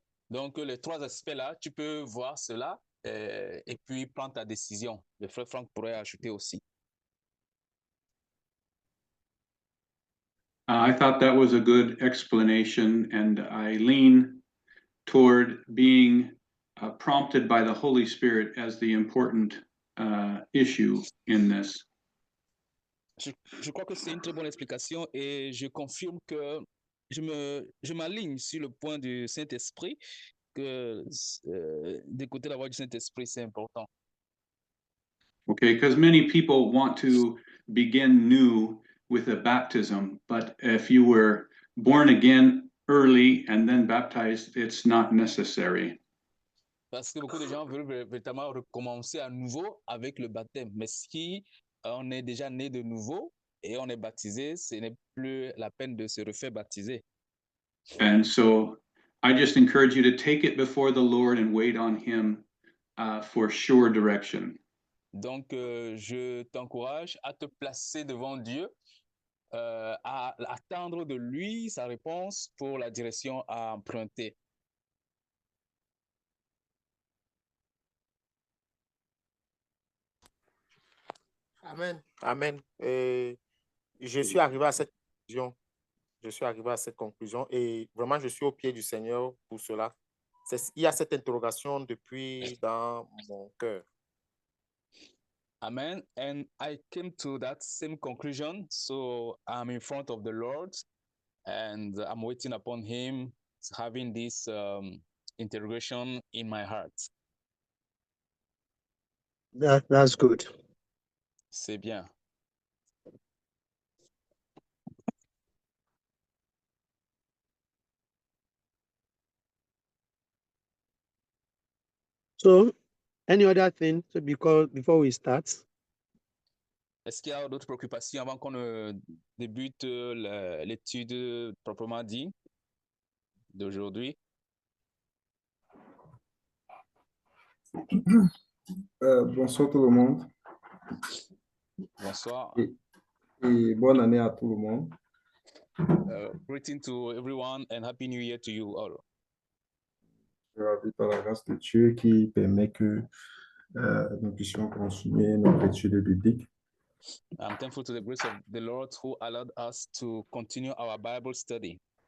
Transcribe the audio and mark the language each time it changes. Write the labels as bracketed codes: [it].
[fr] Donc, les trois aspects-là, tu peux voir cela et puis prendre ta décision. Le frère Franck pourrait ajouter aussi. [en] I thought that was a good explanation, and I lean toward being prompted by the Holy Spirit as the important issue in this. [fr] Je crois que c'est une très bonne explication et je confirme que je m'aligne sur le point du Saint-Esprit, que d'écouter la voix du Saint-Esprit, c'est important. [en] Okay, because many people want to begin new with a baptism, but if you were born again early and then baptized, it's not necessary. [fr] Parce que beaucoup de gens veulent véritablement recommencer à nouveau avec le baptême. Mais si on est déjà né de nouveau et on est baptisé, ce n'est plus la peine de se refaire baptiser. [en] And so I just encourage you to take it before the Lord and wait on Him for sure direction. [fr] Donc, je t'encourage à te placer devant Dieu, à attendre de lui sa réponse pour la direction à emprunter. Amen. Amen. Et je suis arrivé à cette conclusion. Je suis arrivé à cette conclusion et vraiment, je suis au pied du Seigneur pour cela. Il y a cette interrogation depuis dans mon cœur. Amen. [en] And I came to that same conclusion. So I'm in front of the Lord and I'm waiting upon Him, having this interrogation in my heart. That's good. [fr] C'est bien. [en] So, any other thing before we start? [fr] Est-ce qu'il y a d'autres préoccupations avant qu'on ne débute l'étude proprement dit d'aujourd'hui? Bonsoir tout le monde Bonsoir. et bonne année à tout le monde. [en] Greeting to everyone and Happy New Year to you all. [fr] Je ravis par la grâce de Dieu qui permet que nous puissions continuer notre étude biblique. [en] I'm thankful to the grace of the Lord who allowed us to continue our Bible study.